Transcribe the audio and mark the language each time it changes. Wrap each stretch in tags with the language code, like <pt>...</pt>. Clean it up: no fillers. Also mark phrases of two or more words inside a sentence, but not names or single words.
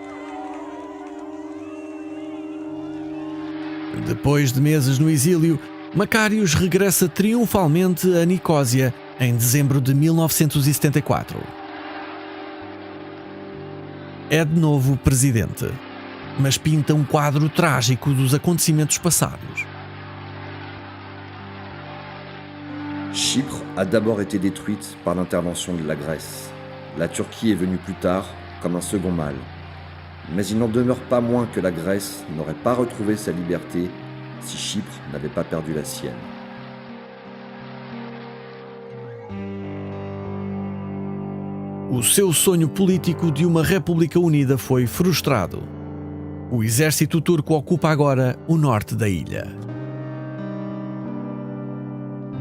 <pt>Depois de meses no exílio, Makarios regressa triunfalmente a Nicósia em dezembro de 1974. É de novo presidente, mas pinta um quadro trágico dos acontecimentos passados.</pt> <fr>Chypre a d'abord été détruite par l'intervention de la Grèce. La Turquie est venue plus tard comme un second mal. Mais il n'en demeure pas moins que la Grèce n'aurait pas retrouvé sa liberté si Chypre n'avait pas perdu la sienne.</fr> <pt>O seu sonho político de uma República Unida foi frustrado. O exército turco ocupa agora o norte da ilha.</pt>